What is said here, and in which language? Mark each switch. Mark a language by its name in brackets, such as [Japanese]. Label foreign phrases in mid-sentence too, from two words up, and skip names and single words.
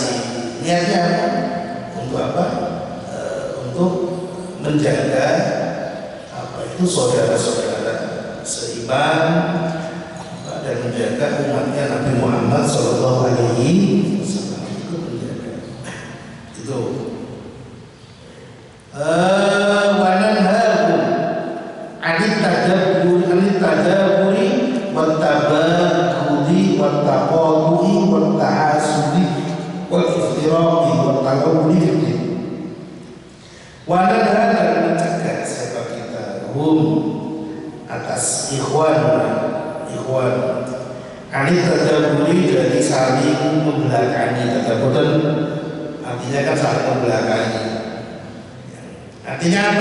[Indonesian] Niatnya apa? Untuk apa? Untuk menjaga apa itu saudara-saudara seiman dan menjaga umatnya Nabi Muhammad SAW. Itu menjaga. Itu. [Arabic] وننهى عن التدابر والتباغض والتعادي والتحاسد والافتراق والتلاون في. [Indonesian] Wananharu dan mencegah siapa kita atas ikhwan [Arabic] عن التدابر [Indonesian] dari saling membelakangi. Tadabbur artinya kan saling membelakangi. Artinya apa?